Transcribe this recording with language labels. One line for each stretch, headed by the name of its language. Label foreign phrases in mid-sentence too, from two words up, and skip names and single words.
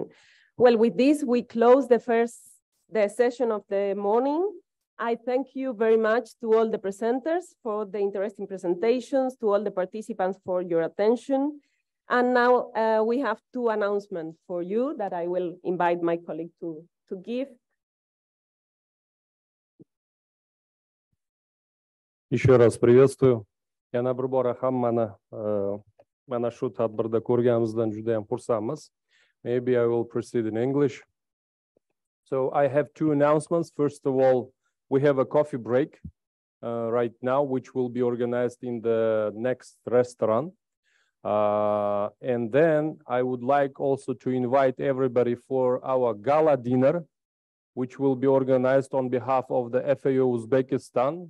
English: Well, with this, we close the session of the morning. I thank you very much to all the presenters for the interesting presentations, to all the participants for your attention. And now we have two announcements for you that I will invite my colleague to give.
Russian: Еще раз приветствую.
Uzbek: Yana bir bora hammani mana shu tadbirda ko'rganimizdan juda ham xursandmiz.
English: Maybe I will proceed in English. So I have two announcements. First of all, we have a coffee break right now, which will be organized in the next restaurant. And then I would like also to invite everybody for our gala dinner, which will be organized on behalf of the FAO Uzbekistan.